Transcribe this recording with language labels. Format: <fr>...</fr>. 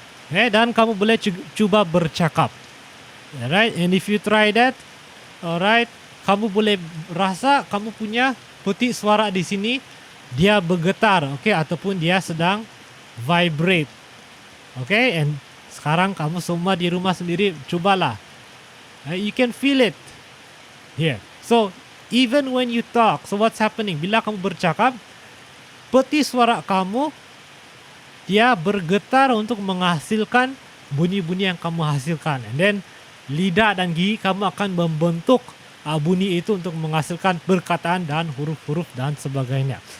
<ms>Okay, dan kamu boleh cuba bercakap. Alright,</ms> <en>and if you try that,</en> <ms>alright, kamu boleh rasa kamu punya petik suara di sini dia bergetar, okay, ataupun dia sedang vibrate. Okay, and sekarang kamu semua di rumah sendiri cubalah.</ms> <en>You can feel it here. So even when you talk, so what's happening?</en> <ms>Bila kamu bercakap, petik suara kamu dia bergetar untuk menghasilkan bunyi-bunyi yang kamu hasilkan. And then lidah dan gigi kamu akan membentuk bunyi itu untuk menghasilkan perkataan dan huruf-huruf dan sebagainya.</ms>